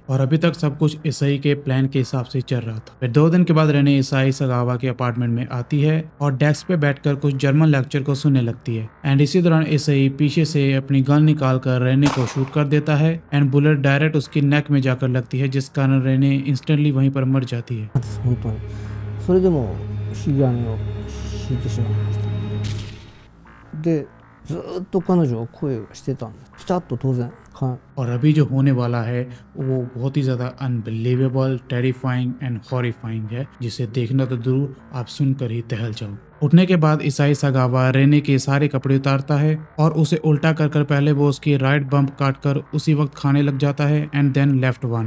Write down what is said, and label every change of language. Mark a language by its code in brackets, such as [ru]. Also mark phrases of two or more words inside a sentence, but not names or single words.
[hi] और अभी तक सब कुछ ईसाई के प्लान के हिसाब से चल रहा था। फिर 2 दिन के बाद रेने ईसाई सागावा के अपार्टमेंट में आती है और डेस्क पे बैठकर कुछ [en] German lecture [hi] को सुनने लगती है। एंड इसी दौरान ईसाई पीछे से अपनी गन निकाल कर रेने को शूट कर देता है [en] and bullet direct [hi] उसकी नेक में जाकर लगती है, जिस कारण रेने इंस्टेंटली वहीं पर मर जाती है। [ja] 本当にそれでも引き金を引いてしまいましたでずーっと彼女は声がしてたんですピタッと当然 [hi] और अभी जो होने वाला है वो बहुत ही ज़्यादा [en] unbelievable, terrifying and horrifying [hi] है, जिसे देखना तो जरूर आप सुनकर ही टहल जाओ। उठने के बाद ईसाई सागावा रेने के सारे कपड़े उतारता है और उसे उल्टा कर पहले वो उसकी [en] right bump [hi] काट कर उसी वक्त खाने लग जाता है [en] and then left one.